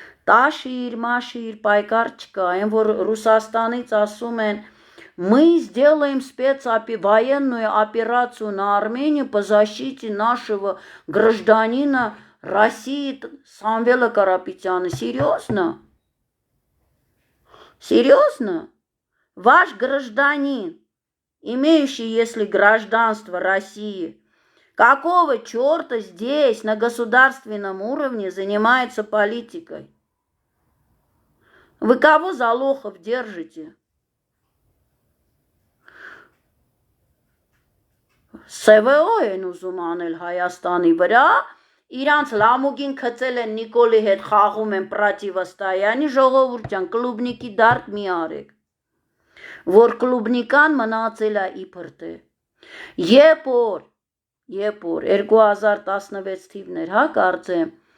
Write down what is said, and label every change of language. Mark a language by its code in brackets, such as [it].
[hy] տաշիր, մաշիր, պայքար չկա, այն որ Ռուսաստանից ասում են, [ru] мы сделаем военную операцию на Армению по защите нашего гражданина России Самвела Карапетяна. Серьезно? Серьезно? Ваш гражданин, имеющий, если гражданство России, какого черта здесь на государственном уровне занимается политикой? Вы кого за лохов держите? [hy] ՍՎՕ են ուզում անել Հայաստանի վրա, իրանց լամուգին քծել են Նիկոլի հետ խաղում են պրատիվաստայանի, ժողովուրդ ջան, կլուբնիկի դարդ մի արեք, որ կլուբնիկան մնացել է իբրտե, երբ որ 2016 թիվներ, հա, կարծեմ,